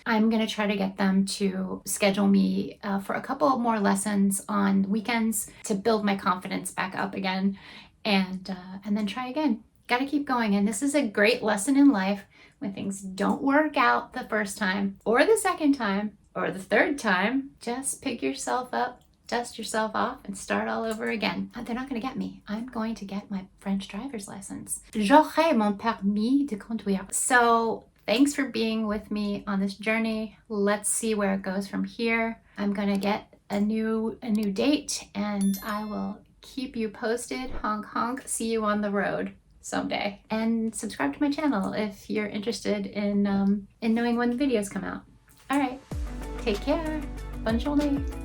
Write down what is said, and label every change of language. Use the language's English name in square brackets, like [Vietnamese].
[English] I'm gonna try to get them to schedule me for a couple more lessons on weekends to build my confidence back up again, and then try again. Gotta keep going. And this is a great lesson in life. When things don't work out the first time or the second time or the third time, just pick yourself up, dust yourself off, and start all over again. They're not going to get me. I'm going to get my French driver's license. [French] J'aurai mon permis de conduire. [English] So thanks for being with me on this journey. Let's see where it goes from here. I'm going to get a new date, and I will keep you posted. Honk honk. See you on the road someday. And subscribe to my channel if you're interested in knowing when the videos come out. All right. Take care. [French] Bonne journée.